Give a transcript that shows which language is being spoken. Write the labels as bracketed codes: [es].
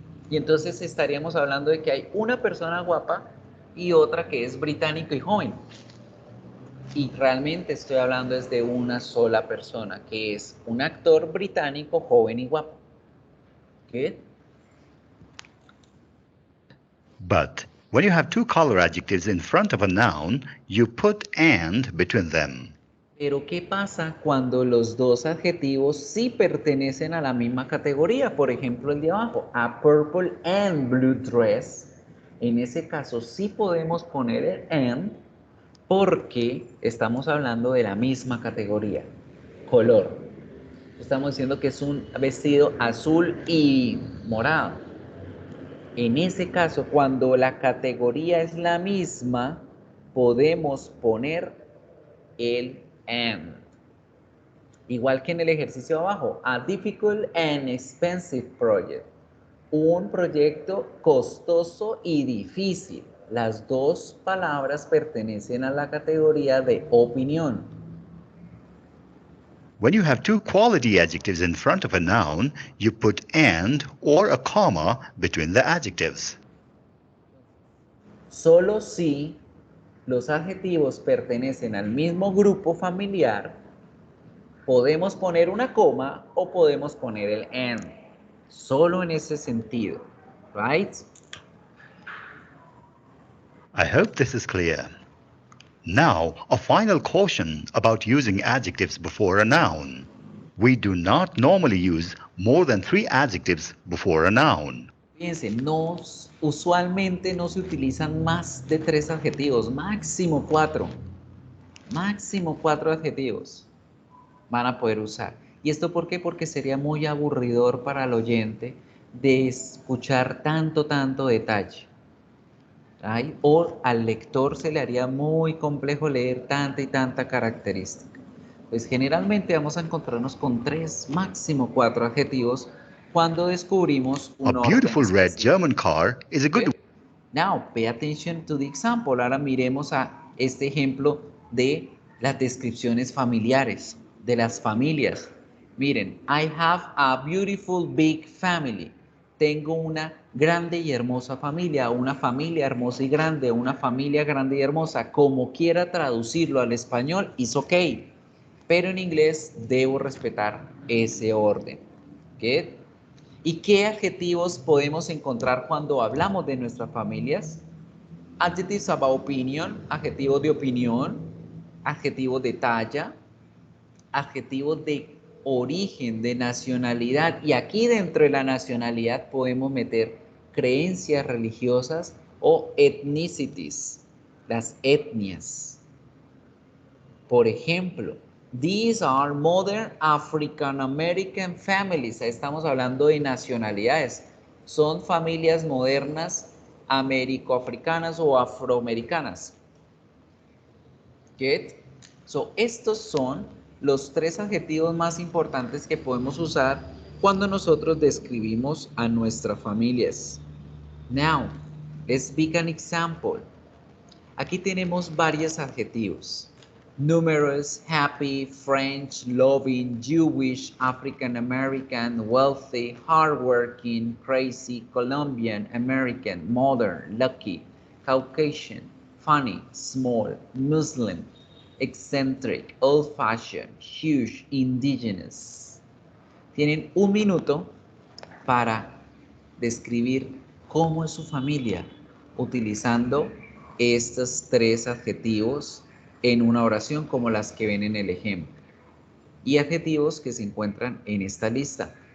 [es] Y entonces estaríamos hablando de que hay una persona guapa y otra que es británico y joven. Y realmente estoy hablando es de una sola persona, que es un actor británico joven y guapo. ¿Qué? [en] But when you have two color adjectives in front of a noun, you put and between them. [es] Pero ¿qué pasa cuando los dos adjetivos sí pertenecen a la misma categoría? Por ejemplo, el de abajo, [en] a purple and blue dress. [es] En ese caso sí podemos poner el and porque estamos hablando de la misma categoría, color. Estamos diciendo que es un vestido azul y morado. En ese caso, cuando la categoría es la misma, podemos poner el and. Igual que en el ejercicio abajo, [en] a difficult and expensive project. [es] Un proyecto costoso y difícil. Las dos palabras pertenecen a la categoría de opinión. [en] When you have two quality adjectives in front of a noun, you put and or a comma between the adjectives. [es] Solo si los adjetivos pertenecen al mismo grupo familiar, podemos poner una coma o podemos poner el and. Solo en ese sentido, right? [en] I hope this is clear. Now, a final caution about using adjectives before a noun. We do not normally use more than 3 adjectives before a noun. [es] Fíjense, usualmente no se utilizan más de 3 adjetivos, máximo 4. Máximo 4 adjetivos van a poder usar. ¿Y esto por qué? Porque sería muy aburridor para el oyente de escuchar tanto detalle. ¿Ay? O al lector se le haría muy complejo leer tanta y tanta característica. Pues generalmente vamos a encontrarnos con 3, máximo 4 adjetivos cuando descubrimos [en] A [es] un orden [en] beautiful red [es] específico. [en] German car is a good. Now, pay attention to the example. [es] Ahora miremos a este ejemplo de las descripciones familiares, de las familias. [en] Miren, I have a beautiful big family. [es] Tengo una grande y hermosa familia, una familia hermosa y grande, una familia grande y hermosa. Como quiera traducirlo al español, [en] is okay. [es] Pero en inglés debo respetar ese orden. ¿Qué? ¿Y qué adjetivos podemos encontrar cuando hablamos de nuestras familias? [en] Adjectives about opinion, [es] adjetivos de opinión, adjetivos de talla, adjetivos de origen, de nacionalidad. Y aquí dentro de la nacionalidad podemos meter creencias religiosas o ethnicities, las etnias. Por ejemplo, [en] These are modern African American families. [es] Ahí estamos hablando de nacionalidades. Son familias modernas americoafricanas o afroamericanas. Get? So, estos son los 3 adjetivos más importantes que podemos usar cuando nosotros describimos a nuestras familias. [en] Now, let's speak an example. [es] Aquí tenemos varios adjetivos. [en] Numerous, happy, French, loving, Jewish, African American, wealthy, hardworking, crazy, Colombian, American, modern, lucky, Caucasian, funny, small, Muslim, eccentric, old-fashioned, huge, indigenous. [es] Tienen un minuto para describir cómo es su familia utilizando estos 3 adjetivos en una oración como las que ven en el ejemplo y adjetivos que se encuentran en esta lista.